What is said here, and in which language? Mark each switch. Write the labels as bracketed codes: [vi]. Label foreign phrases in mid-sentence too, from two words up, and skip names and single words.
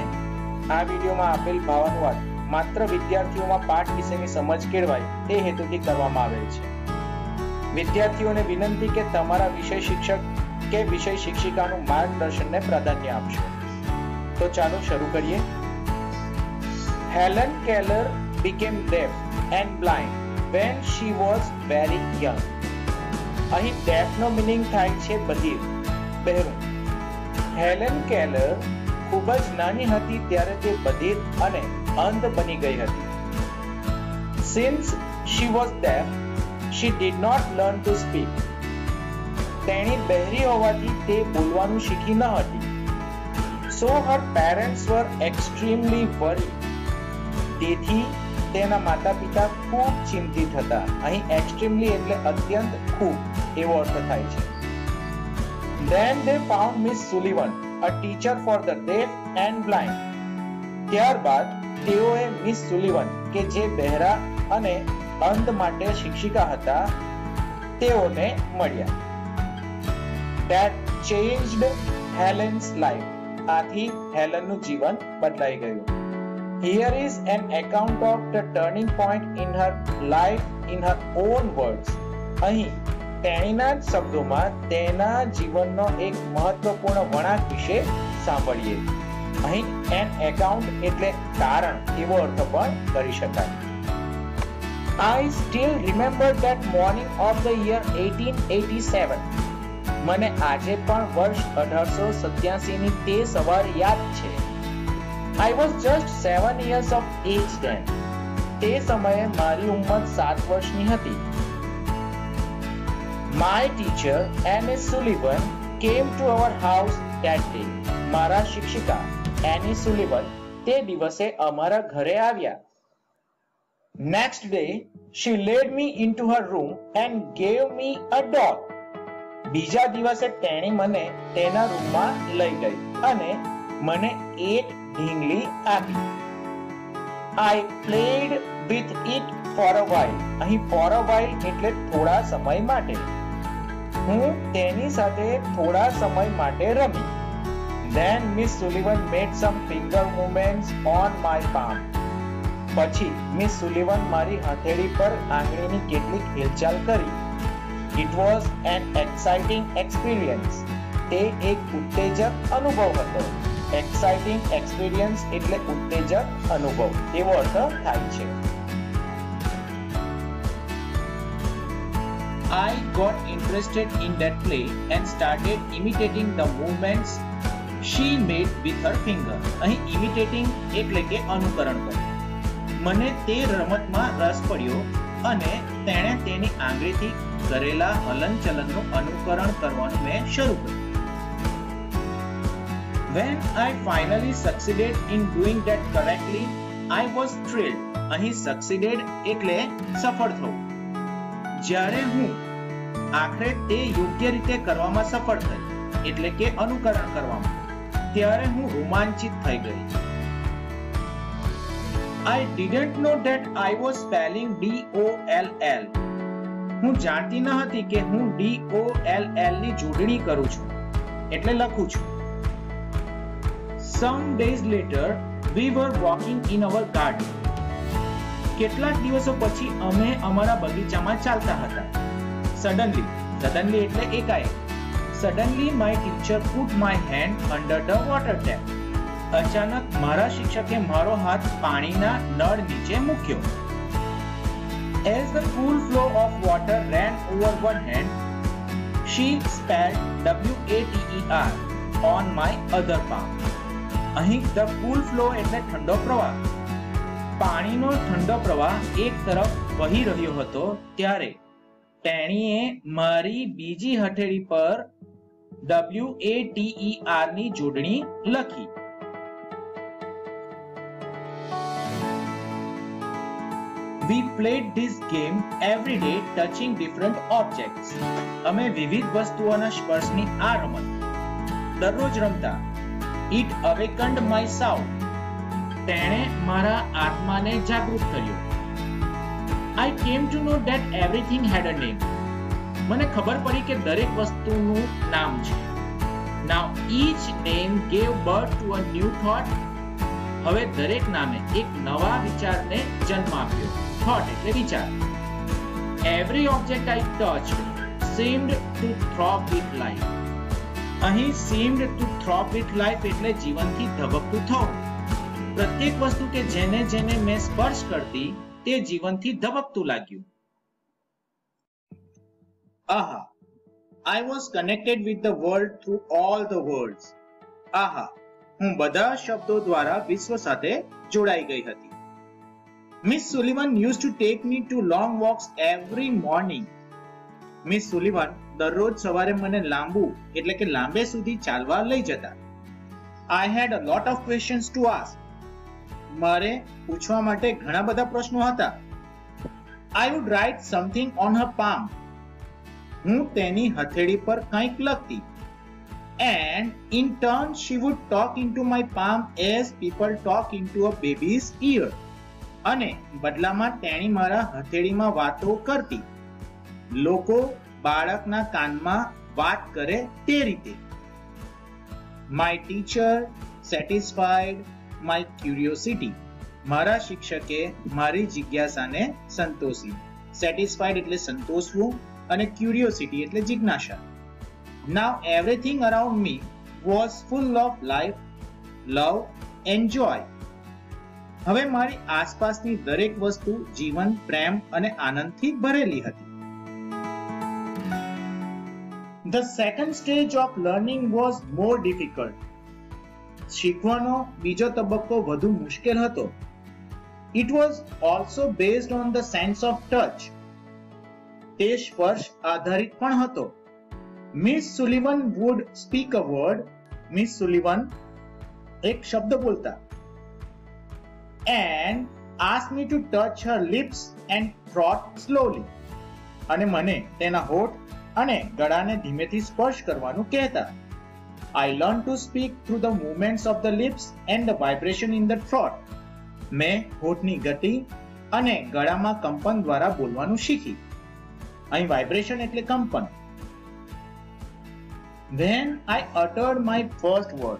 [gu] આ વિડીયોમાં આપેલ ભાવાનુવાદ માત્ર વિદ્યાર્થીઓમાં પાઠ વિશેની સમજ કેળવાય તે હેતુથી કરવામાં આવેલ છે। વિદ્યાર્થીઓને વિનંતી કે તમારા વિષય શિક્ષક કે વિષય શિક્ષિકાનું માર્ગદર્શનને પ્રાધાન્ય આપશો। તો ચાલો શરૂ કરીએ। [en] Helen Keller became deaf and blind when she was very young. [gu] અહીં deaf નો મીનિંગ થાય છે બધિર, બહેરું। હેલન કેલર ખૂબ જ નાની હતી ત્યારે તે બધિર અને અંધ બની ગઈ હતી। [en] Since she was deaf, she did not learn to speak. [gu] તેણી બહેરી હોવાથી તે બોલવાનું શીખી ન હતી। [en] So her parents were extremely worried. [gu] તેથી તેના માતા-પિતા ખૂબ ચિંતિત હતા। અહીં extremely એટલે અત્યંત ખૂબ એવો અર્થ થાય છે। [en] Then they found Miss Sullivan, a teacher for the deaf and blind. [gu] ત્યારબાદ તેઓએ મિસ સુલિવન કે જે બહેરા અને અંધ માટે શિક્ષિકા હતા તેઓને મળ્યા। [en] That changed Helen's life. [gu] આથી હેલનનું જીવન બદલાઈ ગયું। [en] Here is an account of the turning point in her life in her own words. [gu] અહીં તેણીના જ શબ્દોમાં તેના જીવનનો એક મહત્વપૂર્ણ વળાંક વિશે સાંભળીએ। અહીં [en] an account [gu] એટલે કારણ એવો અર્થ પણ કરી શકાય। [en] I still remember that morning of the year 1887. [gu] મને આજે પણ વર્ષ 1887 ની તે સવાર યાદ છે। [en] I was just 7 years of age then. [gu] તે સમયે મારી ઉંમર 7 વર્ષની હતી। [en] My teacher, Miss Sullivan, came to our house that day. [gu] મારા શિક્ષિકા એની સુલિવન તે દિવસે અમારા ઘરે આવ્યા। [en] Next day, she led me into her room and gave me a doll. [gu] બીજા દિવસે તેણી મને તેના રૂમમાં લઈ ગઈ અને મને એક ઢીંગલી આપી। [en] I played with it for a while. [gu] અહીં [en] for a while [gu] એટલે થોડા સમય માટે। હું તેની સાથે થોડા સમય માટે રમી। [en] Then Miss Sullivan made some finger movements on my palm. [gu] પછી મિસ સુલિવન મારી હથેળી પર આંગળીની કેટલીક હિલચાલ કરી। [en] It was an exciting experience. [gu] તે એક ઉત્તેજક અનુભવ હતો। [en] Exciting experience [gu] એટલે ઉત્તેજક અનુભવ એવો અર્થ થાય છે। [en] I got interested in that play and started imitating the movements she made with her finger. [gu] અહીં imitating એટલે કે અનુકરણ કરવું। મને તે રમતમાં રસ પડ્યો અને તેણે તેની આંગળીથી કરેલા હલનચલનનું અનુકરણ કરવાનું મેં શરૂ કર્યું। [en] When I finally succeeded in doing that correctly, I was thrilled. [gu] અહીં succeeded એટલે સફળ થવું। જ્યારે હું આખરે તે યોગ્ય રીતે કરવામાં સફળ થઈ એટલે કે અનુકરણ કરવામાં, ત્યારે હું રોમાંચિત થઈ ગઈ। [en] I didn't know that I was spelling DOLL. [gu] હું જાણતી ન હતી કે હું DOLL ની જોડણી કરું છું એટલે લખું છું। [en] Some days later we were walking in our garden. [gu] કેટલાક દિવસો પછી અમે અમારા બગીચામાં ચાલતા હતા। Suddenly એટલે એકાએક। [en] Suddenly my teacher put my hand under the water tap. [gu] અચાનક મારા શિક્ષકે મારો હાથ પાણીના નળ નીચે મૂક્યો। [en] As the cool flow of water ran over one hand, she spelled WATER on my other palm. [gu] અહીં [en] the cool flow [gu] એટલે ઠંડો પ્રવાહ। પાણીનો ઠંડો પ્રવાહ એક તરફ વહી રહ્યો હતો ત્યારે તેણીએ મારી બીજી હથેળી પર WATER ની જોડણી લખી। [en] We played this game every day, touching different objects. [gu] અમે વિવિધ વસ્તુઓના સ્પર્શની આ રમત દરરોજ રમતા। [en] It awakened my soul. [gu] તેણે મારા આત્માને જાગૃત કર્યો. [en] I came to know that everything had a name. [gu] મને ખબર પડી કે દરેક વસ્તુનું નામ છે. [en] Now each name gave birth to a new thought. [gu] હવે દરેક નામે એક નવા વિચારને જન્મ આપ્યો. Thought એટલે વિચાર. [en] Every object I touched seemed to throb with life. [gu] અહીં [en] seemed to throb with life [gu] એટલે જીવનથી ધબકતું થવું. પ્રત્યેક વસ્તુ કે જેને મેં સ્પર્શ કરતી તે જીવનથી ધબકતું લાગ્યું. આહા, [en] I was connected with the world through all the words. [gu] આહા, હું બધા શબ્દો દ્વારા વિશ્વ સાથે જોડાઈ ગઈ હતી. [en] Miss Sullivan used to take me to long walks every morning. [gu] Miss Sullivan દરરોજ સવારે મને લાંબુ એટલે કે લાંબે સુધી ચાલવા લઈ જતા. [en] I had a lot of questions to ask. [gu] મારે પૂછવા માટે ઘણા બધા પ્રશ્નો હતા. [en] I would write something on her palm. [gu] હું તેની હથેળી પર કંઈક લખતી. [en] And in turn she would talk into my palm as people talk into a baby's ear. [gu] અને બદલામાં તેણી મારા હથેળીમાં વાતો કરતી. લોકો બાળકના કાનમાં વાત કરે તે રીતે. [en] My teacher satisfied my curiosity. [gu] મારા શિક્ષકે મારી જિજ્ઞાસાને સંતોષી. Satisfied એટલે સંતોષવું અને curiosity એટલે જિજ્ઞાસા. [en] Now everything around me was full of life, love and joy. [gu] હવે મારી આસપાસની દરેક વસ્તુ જીવન, પ્રેમ અને આનંદથી ભરેલી હતી. [en] The second stage of learning was more difficult. [gu] શીખવાનો બીજો તબક્કો વધુ મુશ્કેલ હતો. [en] It was also based on the sense of touch. [gu] તે સ્પર્શ આધારિત પણ હતો. [en] Miss Sullivan would speak a word. [gu] Miss Sullivan એક શબ્દ બોલતા. [en] And ask me to touch her lips and throat slowly. [gu] અને મને તેના હોઠ અને ગળાને ધીમેથી સ્પર્શ કરવાનું કહેતા. [en] I learned to speak through the movements of the lips and the vibration in the throat. [gu] મેં હોઠની ગતિ અને ગળામાં કંપન દ્વારા બોલવાનું શીખી. અહીં વાઇબ્રેશન એટલે કંપન. [en] When I uttered my first word.